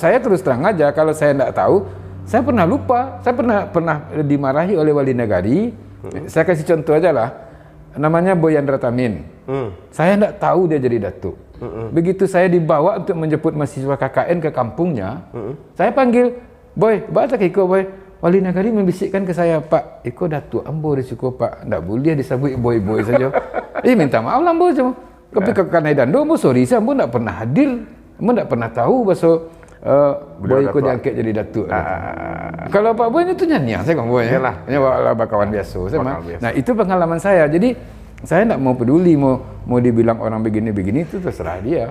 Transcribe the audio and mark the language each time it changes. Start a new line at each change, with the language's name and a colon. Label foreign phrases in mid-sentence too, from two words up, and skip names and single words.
Indonesian: Saya terus terang aja kalau saya tidak tahu. Saya pernah lupa, saya pernah dimarahi oleh wali negari. Saya kasih contoh aja lah, namanya Boyandra Tamin. Saya tidak tahu dia jadi datuk. Begitu saya dibawa untuk menjemput mahasiswa KKN ke kampungnya, saya panggil, Boy,
Minangkabau: baca ke Iko, Boy.
Indonesian: Wali negari membisikkan ke saya, Pak,
Minangkabau: Iko datuk ambo risiko Pak,
Indonesian: tidak boleh disebut boy saja. Minta maaf lah ambo cuma. Tapi karena Dando, ambo sorry, saya ambo tidak pernah hadir, ambo tidak pernah tahu bahasa. Boy ikut diangkat jadi datuk. Kalau Pak Boy itu nyanyi, saya ngomong Boy ya. Ini kawan biasa. Nah itu pengalaman saya. Jadi saya tidak mau peduli mau dibilang orang begini itu terserah dia.